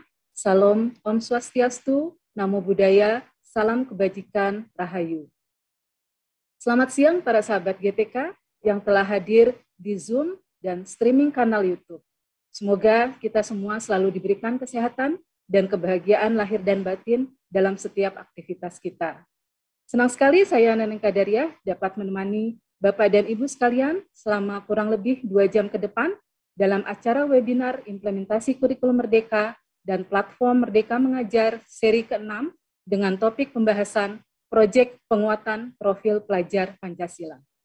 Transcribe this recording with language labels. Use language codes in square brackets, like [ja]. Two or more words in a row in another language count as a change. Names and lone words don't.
[id] Salam Om Swastiastu, Namo Buddhaya, salam kebajikan, Rahayu. Selamat siang para sahabat GTK yang telah hadir di Zoom dan streaming kanal YouTube. Semoga kita semua selalu diberikan kesehatan dan kebahagiaan lahir dan batin dalam setiap aktivitas kita. Senang sekali saya Neneng Kadaria dapat menemani Bapak dan Ibu sekalian selama kurang lebih 2 jam ke depan dalam acara webinar Implementasi Kurikulum Merdeka dan Platform Merdeka Mengajar seri ke-6 dengan topik pembahasan Proyek Penguatan Profil Pelajar Pancasila.